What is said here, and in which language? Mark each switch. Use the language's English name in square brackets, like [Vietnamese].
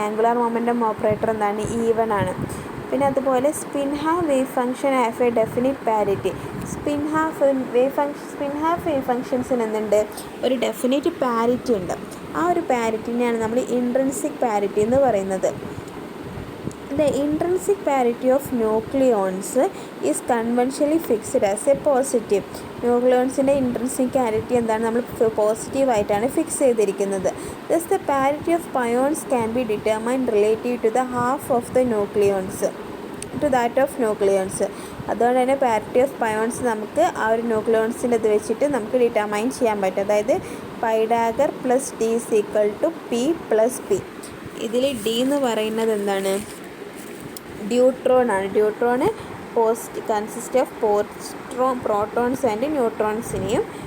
[Malayalam] Angular momentum operator എന്താണ്? Even ആണ്. പിന്നെ അതുപോലെ [English] Spin half wave function have a definite parity. [Malayalam] Spin half wave ഫംഗ്ഷൻസിന് എന്തുണ്ട്? ഒരു ഡെഫിനിറ്റ് പാരിറ്റി ഉണ്ട്. ആ ഒരു പാരിറ്റിനെയാണ് നമ്മൾ ഇൻട്രിൻസിക് പാരിറ്റി എന്ന് പറയുന്നത്. [English] The intrinsic parity of nucleons is conventionally fixed as a positive. [Malayalam] ന്യൂക്ലിയോൺസിൻ്റെ intrinsic parity എന്താണ്? നമ്മൾ പോസിറ്റീവായിട്ടാണ് ഫിക്സ് ചെയ്തിരിക്കുന്നത്. [English] Thus the parity of pions can be determined relative to the half of the nucleons to that of nucleons. [Malayalam] അതുകൊണ്ട് തന്നെ parity of പയോൺസ് നമുക്ക് ആ ഒരു ന്യൂക്ലിയോൺസിൻ്റെ ഇത് വെച്ചിട്ട് നമുക്ക് ഡിറ്റർമൈൻ ചെയ്യാൻ പറ്റും. അതായത് pi dagger plus D is equal to P plus P. ഇതിൽ ഡി എന്ന് പറയുന്നത് എന്താണ്? ഡ്യൂട്രോൺ ആണ്. ഡ്യൂട്രോണ് കൺസിസ്റ്റ് ഓഫ് പ്രോട്ടോൺസ് ആൻഡ് ന്യൂട്രോൺസിനെയും.